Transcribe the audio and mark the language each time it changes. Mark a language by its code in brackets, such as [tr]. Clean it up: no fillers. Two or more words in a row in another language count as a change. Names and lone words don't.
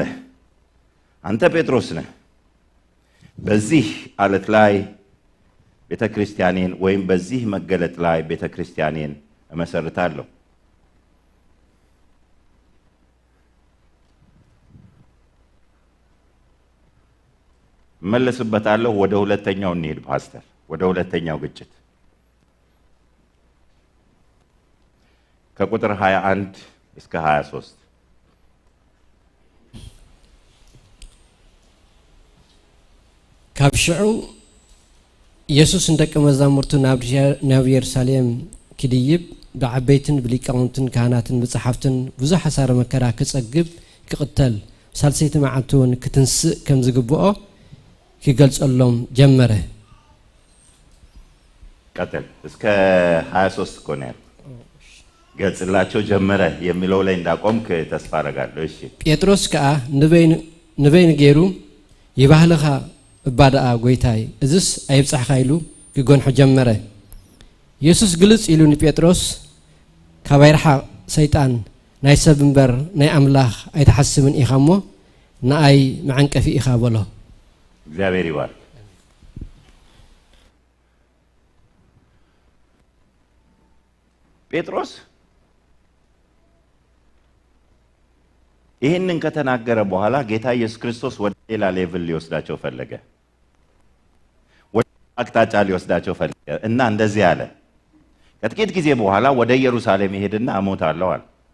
[am] አንተ ጴጥሮስ ነህ፣ በዚህ አለት ላይ ቤተክርስቲያኔን ወይም በዚህ መገለጥ ላይ ቤተክርስቲያኔን እመሰርታለሁ። መለስበታለሁ። ወደ ሁለተኛው እንሄድ ፓስተር፣ ወደ ሁለተኛው ግጭት ከቁጥር 21 እስከ 23 [ti] ካብ ሽዑ ኢየሱስ እንደቀ መዛሙርቱ ናብ ኢየሩሳሌም ክድይብ ብዓበይትን ብሊቃውንትን ካህናትን ብጸሓፍትን ብዙሕ ሓሳረ መከራ ክጸግብ ክቕተል ሳልሰይቲ መዓልቲ እውን ክትንስእ ከም ዝግብኦ ክገልጸሎም ጀመረ። [am] ቀጥል እስከ 23 ኮነ ገልጽላቸው ጀመረ የሚለው ላይ እንዳቆምክ ተስፋ አደርጋለሁ። እሺ [ti] ጴጥሮስ ከዓ ንበይን ገይሩ ይባህልኻ እባዳኣ ጎይታይ እዝስ ኣይብጻሕኻ ኢሉ ክጎንሖ ጀመረ። ኢየሱስ ግልጽ ኢሉ ንጴጥሮስ ካባይርሓ ሰይጣን ናይ ሰብ እምበር ናይ ኣምላኽ ኣይተሓስብን ኢኻ እሞ ንኣይ መዐንቀፊ ኢኻ በሎ። [am] እግዚአብሔር ይባርክ። ጴጥሮስ ይህንን ከተናገረ በኋላ ጌታ ኢየሱስ ክርስቶስ ወደ ሌላ ሌቭል ሊወስዳቸው ፈለገ፣ ወደ አቅጣጫ ሊወስዳቸው ፈለገ እና እንደዚህ አለ። ከጥቂት ጊዜ በኋላ ወደ ኢየሩሳሌም ይሄድና እሞታለሁ አለ።